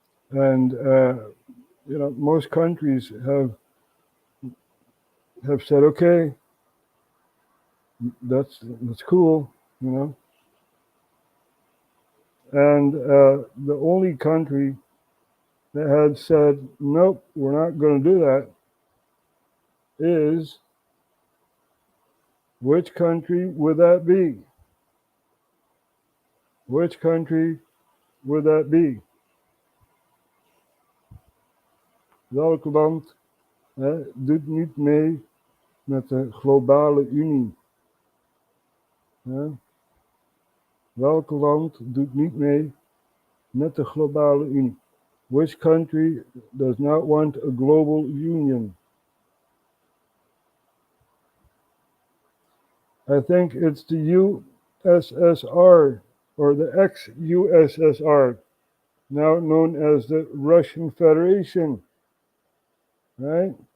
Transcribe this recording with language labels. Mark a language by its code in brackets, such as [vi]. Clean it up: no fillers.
[en] And most countries have said, okay, that's cool, And the only country that had said, nope, we're not going to do that is, which country would that be? Which country would that be? [nl] Welk land doet niet mee met de globale Unie? Welk land doet niet mee met de globale Unie? [en] Which country does not want a global union? I think it's the USSR, or the ex-USSR, now known as the Russian Federation, right?